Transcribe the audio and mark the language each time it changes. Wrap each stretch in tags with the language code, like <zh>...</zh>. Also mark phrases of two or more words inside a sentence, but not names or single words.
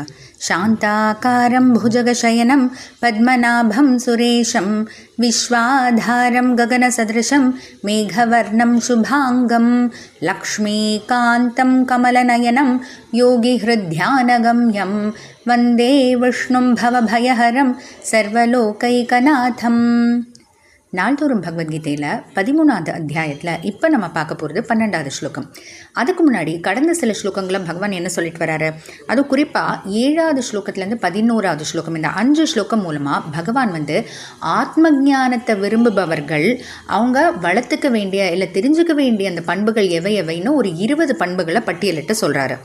<sa>शान्ताकारं भुजगशयनं पद्मनाभं सुरेशं विश्वाधारं गगनसदृशं मेघवर्णं शुभांगं लक्ष्मीकान्तं कमलनयनं योगिहृद्ध्यानगम्यं वन्दे विष्णुं भवभयहरं सर्वलोकैकनाथम्।</sa> <ta>நாள்தோறும் பகவத்கீதையில் 13வது அத்தியாயத்தில் இப்போ நம்ம பார்க்க போகிறது 12வது ஸ்லோகம். அதுக்கு முன்னாடி கடந்த சில ஸ்லோகங்களும் பகவான் என்ன சொல்லிட்டு வராரு, அதுவும் குறிப்பாக 7வது ஸ்லோகத்துலேருந்து 11வது ஸ்லோகம், இந்த 5 ஸ்லோகம் மூலமாக பகவான் ஆத்ம ஞானத்தை விரும்புபவர்கள் அவங்க வளர்த்துக்க வேண்டிய இல்லை தெரிஞ்சுக்க வேண்டிய அந்த பண்புகள் எவை எவைன்னு ஒரு 20 பண்புகளை பட்டியலிட்டு சொல்கிறாரு.</ta>